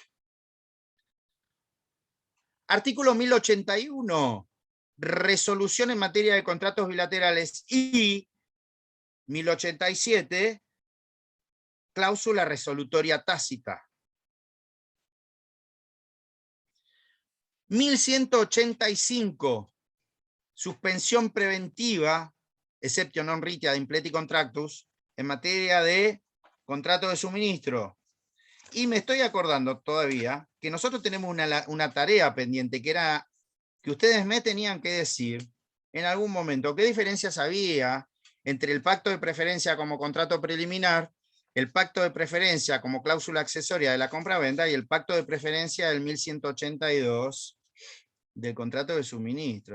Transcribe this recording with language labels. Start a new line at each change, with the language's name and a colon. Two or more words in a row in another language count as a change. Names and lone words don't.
Spanish: Artículo 1081, resolución en materia de contratos bilaterales, y 1087, cláusula resolutoria tácita. 1185, suspensión preventiva,
Latin: exceptio non rite ad impleti contractus,
Spanish: en materia de contrato de suministro. Y me estoy acordando todavía que nosotros tenemos una tarea pendiente, que era que ustedes me tenían que decir en algún momento qué diferencias había entre el pacto de preferencia como contrato preliminar, el pacto de preferencia como cláusula accesoria de la compra-venta y el pacto de preferencia del 1182 del contrato de suministro.